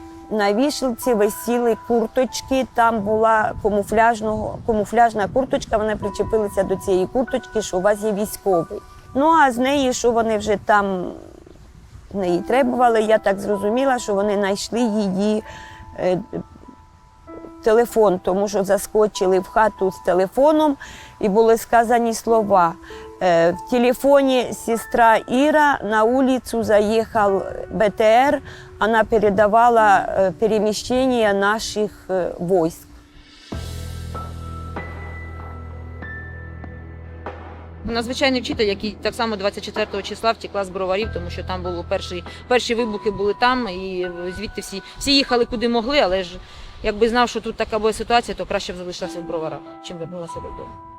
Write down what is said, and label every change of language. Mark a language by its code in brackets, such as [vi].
[uk] На вішалці висіли курточки, там була камуфляжна курточка, вони причепилися до цієї курточки, що у вас є військовий. А з неї, що вони вже там в неї требували, я так зрозуміла, що вони знайшли її телефон, тому що заскочили в хату з телефоном і були сказані слова. [ru] В телефоне сестра Ира, на улицу заехал БТР, она передавала перемещение наших войск. [uk] Надзвичайний вчитель, який так само 24 числа втекла з Броварів, тому що там було перші вибухи були там, і звідти всі їхали куди могли, але ж якби знав, що тут така буде ситуація, то краще б залишилася в Броварах, чим вернулася додому.